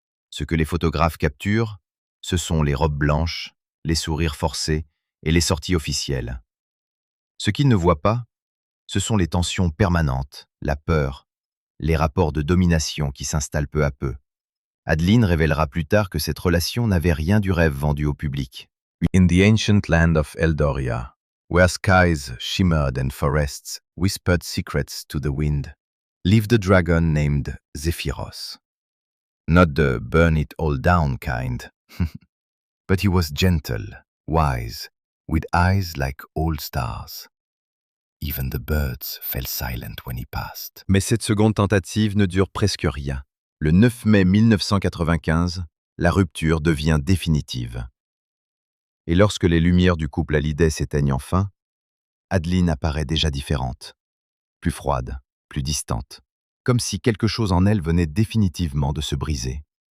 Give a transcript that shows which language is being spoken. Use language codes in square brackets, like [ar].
[fr] Ce que les photographes capturent, ce sont les robes blanches, les sourires forcés et les sorties officielles. Ce qu'ils ne voient pas, ce sont les tensions permanentes, la peur, les rapports de domination qui s'installent peu à peu. Adeline révélera plus tard que cette relation n'avait rien du rêve vendu au public. [en] In the ancient land of Eldoria, where skies shimmered and forests whispered secrets to the wind, lived a dragon named Zephyros. Not the burn it all down kind, but he was gentle, wise, with eyes like all stars. Even the birds fell silent when he passed. [fr] Mais cette seconde tentative ne dure presque rien. Le 9 mai 1995, la rupture devient définitive. Et lorsque les lumières du couple Hallyday s'éteignent enfin, Adeline apparaît déjà différente, plus froide, plus distante, comme si quelque chose en elle venait définitivement de se briser.